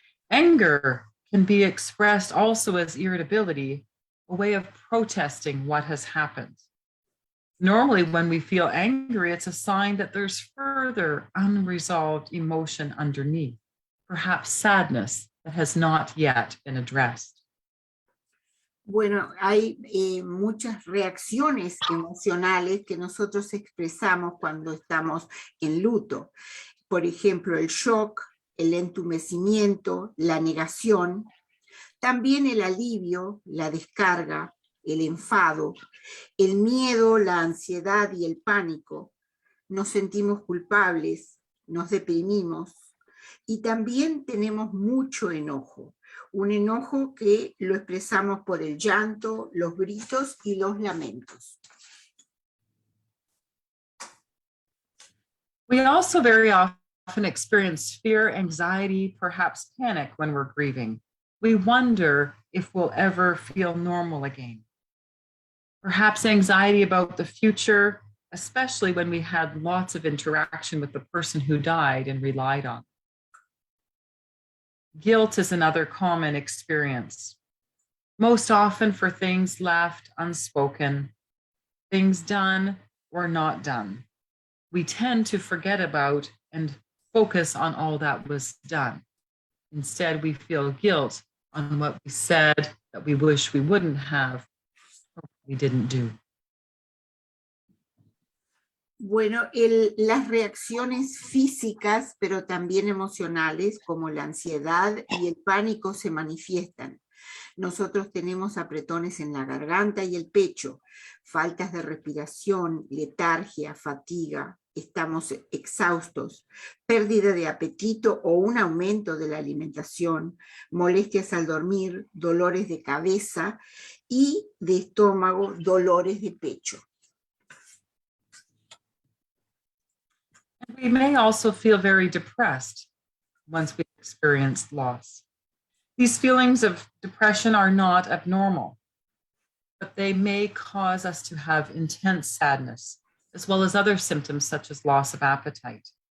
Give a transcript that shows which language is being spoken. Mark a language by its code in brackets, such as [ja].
[en] Anger can be expressed also as irritability, a way of protesting what has happened. Normally, when we feel angry, it's a sign that there's further unresolved emotion underneath, perhaps sadness that has not yet been addressed. [es] Bueno, hay muchas reacciones emocionales que nosotros expresamos cuando estamos en luto. Por ejemplo, el shock, el entumecimiento, la negación, también el alivio, la descarga, el enfado, el miedo, la ansiedad y el pánico. Nos sentimos culpables, nos deprimimos y también tenemos mucho enojo. Un enojo que lo expresamos por el llanto, los gritos y los lamentos. [en] We also very often experience fear, anxiety, perhaps panic when we're grieving. We wonder if we'll ever feel normal again. Perhaps anxiety about the future, especially when we had lots of interaction with the person who died and relied on. Guilt is another common experience, most often for things left unspoken, things done or not done. We tend to forget about and focus on all that was done. Instead, we feel guilt on what we said that we wish we wouldn't have, or we didn't do. [es] Bueno, las reacciones físicas, pero también emocionales, como la ansiedad y el pánico, se manifiestan. Nosotros tenemos apretones en la garganta y el pecho, faltas de respiración, letargia, fatiga, estamos exhaustos, pérdida de apetito o un aumento de la alimentación, molestias al dormir, dolores de cabeza y de estómago, dolores de pecho. [en] We may also feel very depressed once we've experienced loss. These feelings of depression are not abnormal, but they may cause us to have intense sadness, as well as other symptoms such as loss of appetite.